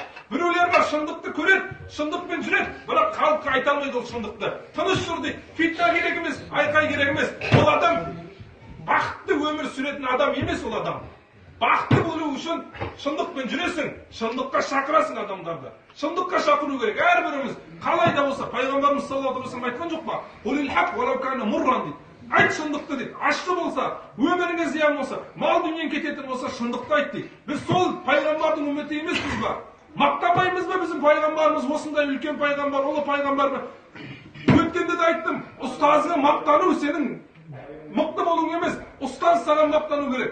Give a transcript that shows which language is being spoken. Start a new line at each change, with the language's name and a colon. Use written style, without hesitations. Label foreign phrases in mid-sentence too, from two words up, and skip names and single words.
Kazakh: Біреулер бар шындықты көреді, шындықпен жүреді, бірақ халыққа айта алмайды ол шындықты. Тыныш жүр дейді, фитна керек емес, айқай керек емес. Ол адам бақытты өмір сүретін адам емес ол адам. Бақытты болу үшін шындықпен жүресің, шындыққа шақырасың адамдарды. Шындыққа шақыру керек. Әрбіріміз қалай да болса, пайғамбарымыз
Arabic: صلى الله عليه وسلم
Kazakh: айтқан жоқ па?
Arabic: قل الحق ولو كان مرا
Kazakh: дейді. Айт шындықты дейді. Ащы болса, өміріңе зиян болса, мал дүниең кететін болса, шындықты айт дейді. Біз сол пайғамбардың үмметі емеспіз ба? Мақтанбаймыз ба біздің пайғамбарымыз осындай үлкен пайғамбар, ұлы пайғамбар ма? Өткенде де айттым, ұстазға мақтану сенің мықты болуың емес, ұстаз саған мақтану керек.